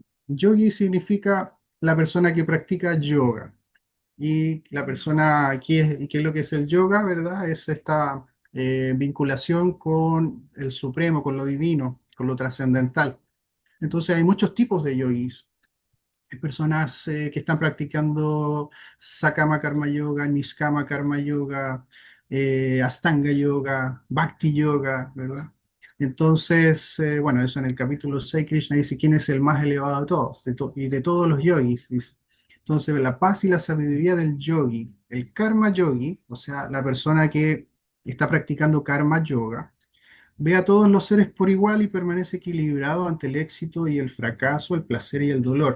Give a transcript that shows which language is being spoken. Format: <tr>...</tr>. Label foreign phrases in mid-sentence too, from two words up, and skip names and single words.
<es>Yogi significa la persona que practica yoga. Y la persona, ¿qué es lo que es el yoga, verdad? Es esta vinculación con el supremo, con lo divino, con lo trascendental. Entonces hay muchos tipos de yogis. Hay personas que están practicando Sakama Karma Yoga, Niskama Karma Yoga, Astanga Yoga, Bhakti Yoga, ¿verdad? Entonces, bueno, eso en el capítulo 6 Krishna dice quién es el más elevado de todos, y de todos los yogis, dice. Entonces, la paz y la sabiduría del yogi, el karma yogi, o sea, la persona que está practicando karma yoga, ve a todos los seres por igual y permanece equilibrado ante el éxito y el fracaso, el placer y el dolor.</es>